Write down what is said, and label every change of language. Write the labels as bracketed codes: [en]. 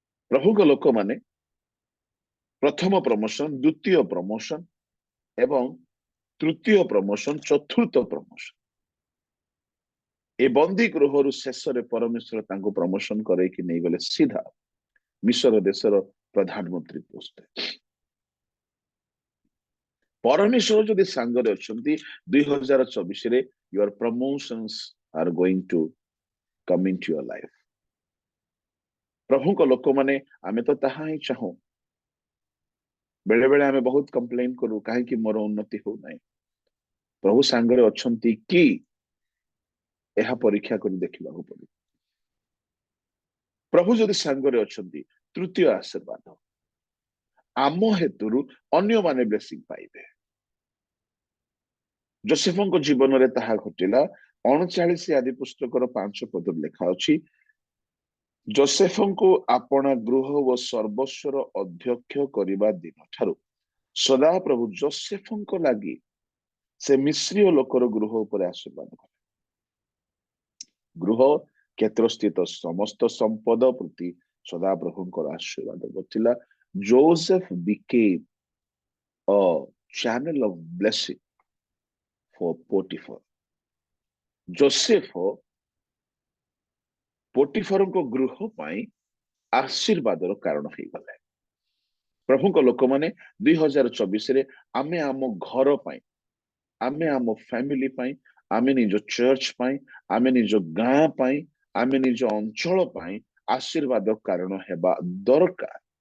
[or] ପ୍ରଭୁଙ୍କ ଲୋକମାନେ ପ୍ରଥମ ପ୍ରମୋସନ, ଦ୍ୱିତୀୟ ପ୍ରମୋସନ ଏବଂ ତୃତୀୟ ପ୍ରମୋସନ, ଚତୁର୍ଥ ପ୍ରମୋସନ, ଏ ବନ୍ଦୀ ଗୃହରୁ ଶେଷରେ ପରମେଶ୍ୱର ତାଙ୍କୁ ପ୍ରମୋସନ କରେଇକି ନେଇଗଲେ ସିଧା ମିଶର ଦେଶର ପ୍ରଧାନମନ୍ତ୍ରୀ ପୋଷ୍ଟ। ପରମେଶ୍ୱର ଯଦି ସାଙ୍ଗରେ ଅଛନ୍ତି 2024ରେ [en] your promotions are going to come into your life। [or] ପ୍ରଭୁଙ୍କ ଲୋକମାନେ ଆମେ ତ ତାହା ହିଁ ଚାହୁଁ। ବେଳେ ବେଳେ ଆମେ ବହୁତ କମ୍ପ୍ଲେନ କରୁ, କାହିଁକି ମୋର ଉନ୍ନତି ହଉନାହିଁ। ପ୍ରଭୁ ସାଙ୍ଗରେ ଅଛନ୍ତି କି ଏହା ପରୀକ୍ଷା କରି ଦେଖିବାକୁ ପଡିବ। ପ୍ରଭୁ ଯଦି ସାଙ୍ଗରେ ଅଛନ୍ତି, ତୃତୀୟ ଆଶୀର୍ବାଦ, ଆମ ହେତୁରୁ ଅନ୍ୟମାନେ ବ୍ଲେସିଂ ପାଇବେ। ଯୋସେଫଙ୍କ ଜୀବନରେ ତାହା ଘଟିଲା। 39 ଆଦି ପୁସ୍ତକର 5 ପଦରେ ଲେଖା ଅଛି, ଯୋସେଫଙ୍କୁ ଆପଣା ଗୃହ ଓ ସର୍ବସ୍ୱର ଅଧ୍ୟକ୍ଷ କରିବା ଦିନ ଠାରୁ ସଦାପ୍ରଭୁ ଯୋସେଫଙ୍କ ଲାଗି ସେ ମିଶ୍ରୀୟ ଲୋକର ଗୃହ ଉପରେ ଆଶୀର୍ବାଦ କଲେ। ଗୃହ କ୍ଷେତ୍ରସ୍ଥିତ ସମସ୍ତ ସମ୍ପଦ ପ୍ରତି ସଦାପ୍ରଭୁଙ୍କର ଆଶୀର୍ବାଦ ଥିଲା। [en] Joseph became a channel of blessing for Potiphar। [or] Joseph ପୋଟିଫରଙ୍କ ଗୃହ ପାଇଁ ଆଶୀର୍ବାଦର କାରଣ ହେଇଗଲେ। ପ୍ରଭୁଙ୍କ ଲୋକମାନେ 2024ରେ ଆମେ ଆମ ଘର ପାଇଁ, ଆମେ ଆମ ଫ୍ୟାମିଲି ପାଇଁ, ଆମେ ନିଜ ଚର୍ଚ୍ଚ ପାଇଁ, ଆମେ ନିଜ ଗାଁ ପାଇଁ, ଆମେ ନିଜ ଅଞ୍ଚଳ ପାଇଁ ଆଶୀର୍ବାଦ କାରଣ ହେବା ଦରକାର।